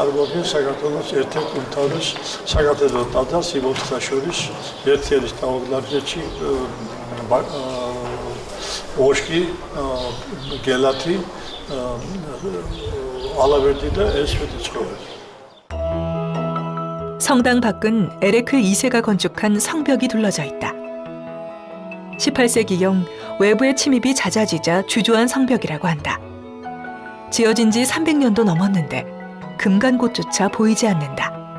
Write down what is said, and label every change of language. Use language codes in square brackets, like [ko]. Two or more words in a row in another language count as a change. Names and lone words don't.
[ka] წარმოადგენს საქართველოს ერთ-ერთ უმთავრეს საკათედრო ტაძარს იმ 4-ს შორის, ერთი არის ტაო-კლარჯეთში, ოშკი, გელათი, ალავერდი და ეს შვედიცხოველი. [ko] 성당 밖은 에레클 2세가 건축한 성벽이 둘러져 있다. 18세기경 외부의 침입이 잦아지자 주조한 성벽이라고 한다. 지어진 지 300년도 넘었는데 금간곳조차 보이지 않는다.